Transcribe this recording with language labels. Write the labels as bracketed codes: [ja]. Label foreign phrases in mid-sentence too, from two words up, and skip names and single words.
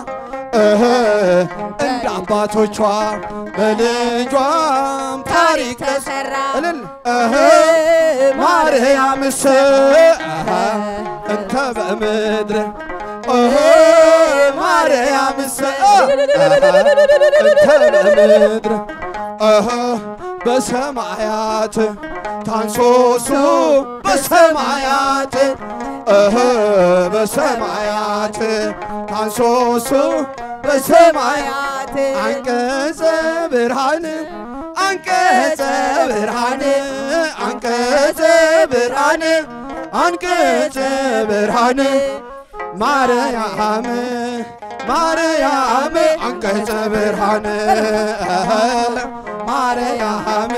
[am] እንደ አባቶቿ በልጇም ታሪክ ተሰራ [gez] ማርያም እንተ በምድር ማርያም እንተ በምድር በሰማያት ታንሶሱ በሰማያት በሰማያት ታንሶሱ በሰማያት አንቀጸ ብርሃን አንቀጸ ብርሃን አንቀጸ ብርሃን አንቀጸ ብርሃን ማርያም ማርያም አንቀጸ ብርሃን ማርያም